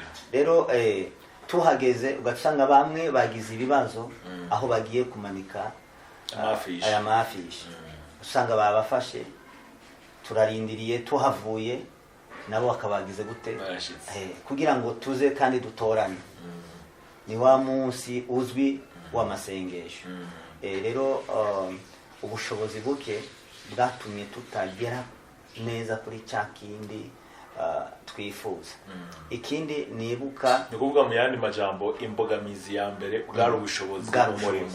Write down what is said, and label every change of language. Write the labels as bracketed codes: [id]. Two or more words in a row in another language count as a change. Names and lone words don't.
[rw] Rero tuhageze ugasanga bamwe bagize ibibazo aho bagiye kumanika aya mafishi, usanga babafashe, turarindiriye, tuhavuye nabo bakabagize gute kugira ngo tuze kandi dutorane. Ni wa munsi uzwi w'amasengesho. Rero ubushobozi buke bwatumye tutagera neza kuri cya kindi twifuza. Ikindi nibuka, ni kuvuga mu yandi majambo, imbogamizi ya mbere bwari ubushobozi bw'umurimo.